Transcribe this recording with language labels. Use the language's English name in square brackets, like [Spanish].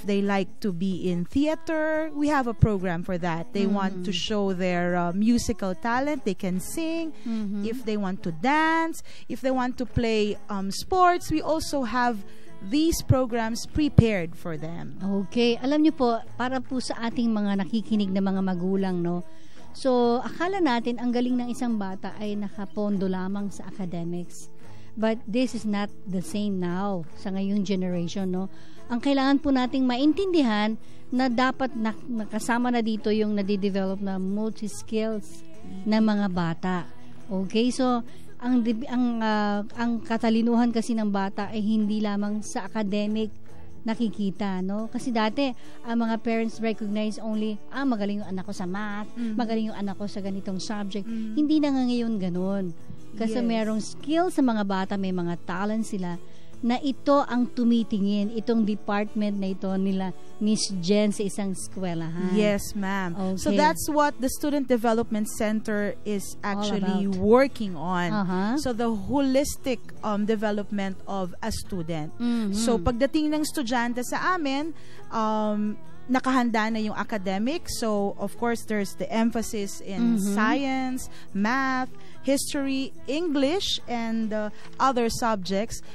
[English] If they like to be in theater, we have a program for that. They want to show their musical talent, they can sing. If they want to dance, if they want to play sports, we also have these programs prepared for them. [Filipino] Okay, alam niyo po, para po sa ating mga nakikinig na mga magulang, no, so akala natin ang galing ng isang bata ay nakapondo lamang sa academics. [English] But this is not the same now [Filipino] sa ngayong [English] generation, no? [Filipino] Ang kailangan po nating maintindihan na dapat nakasama na dito yung nadidevelop na multi-skills na mga bata. Okay? So, ang katalinuhan kasi ng bata ay hindi lamang sa academic nakikita, no? Kasi dati, ang mga parents [English] recognize only, [Filipino] magaling yung anak ko sa math, magaling yung anak ko sa ganitong subject. Hindi na nga ngayon ganun. Kasi merong skill sa mga bata, may mga talent sila, na ito ang tumitingin, itong department na ito nila Miss Jen sa isang eskwelahan. [English] Yes, ma'am. Okay. So that's what the Student Development Center is actually working on. So the holistic development of a student. [Filipino] So pagdating ng estudyante sa amin, nakahanda na yung academic. [English] So, of course, there's the emphasis in science, math, history, English, and other subjects.